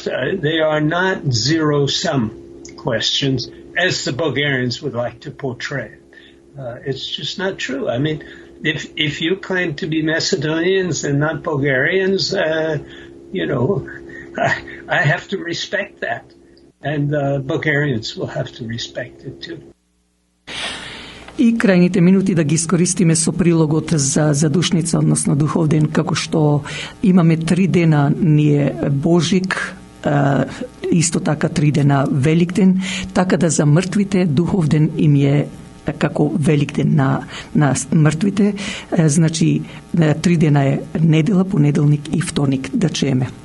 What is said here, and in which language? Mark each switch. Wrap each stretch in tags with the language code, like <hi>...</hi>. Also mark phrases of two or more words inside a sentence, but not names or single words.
<en>They are not zero-sum questions, as the Bulgarians would like to portray it. It's just not true. I mean, if you claim to be Macedonians and not Bulgarians, I have to respect that. And Bulgarians will have to respect it too.</en> <mk>И крајните минути да ги искористиме со прилогот за задушница, односно духовден, како што имаме 3 дена ние Божик, исто така 3 дена Великден, така да за мртвите духовден им е како Великден на мртвите, значи 3 дена е недела, понеделник и вторник, да чееме.</mk>